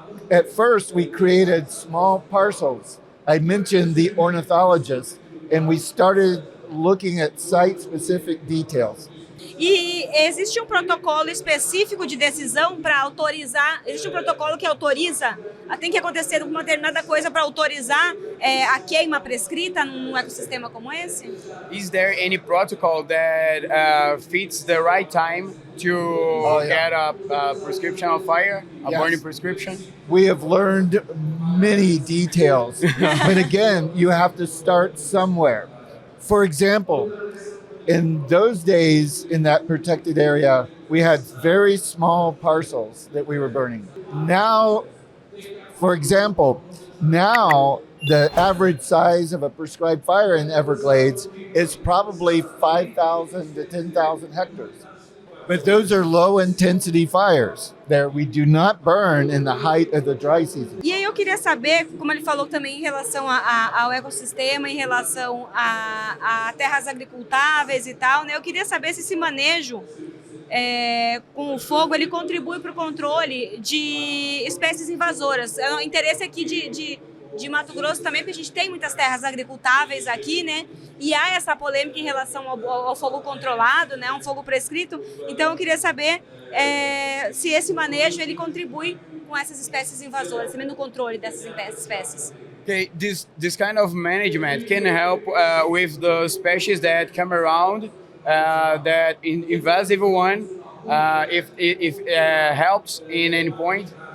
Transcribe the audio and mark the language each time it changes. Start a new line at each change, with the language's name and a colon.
English: At first we created small parcels. I mentioned the ornithologists, and we started looking at site-specific details.
Portuguese: E existe um protocolo específico de decisão para autorizar, existe um protocolo que autoriza, tem que acontecer uma determinada coisa para autorizar a queima prescrita num ecossistema como esse?
English: Is there any protocol that fits the right time to get a prescription of fire, a burning prescription? We have learned many details, but again, you have to start somewhere. For example, in those days, in that protected area, we had very small parcels that we were burning. Now, for example, the average size of a prescribed fire in Everglades is probably 5,000 to 10,000 hectares. But those are low intensity fires that we do not burn in the height of the dry season.
Portuguese: E aí eu queria saber, como ele falou também em relação ao ecossistema, em relação a terras agricultáveis e tal, né? Eu queria saber se esse manejo com o fogo ele contribui para o controle de espécies invasoras. É um interesse aqui de Mato Grosso também, porque a gente tem muitas terras agricultáveis aqui, né? E há essa polêmica em relação ao fogo controlado, né? Um fogo prescrito. Então eu queria saber se esse manejo ele contribui com essas espécies invasoras, também no controle dessas espécies.
English: Okay, this kind of management can help with the species that come around, that invasive one, if it helps in any point.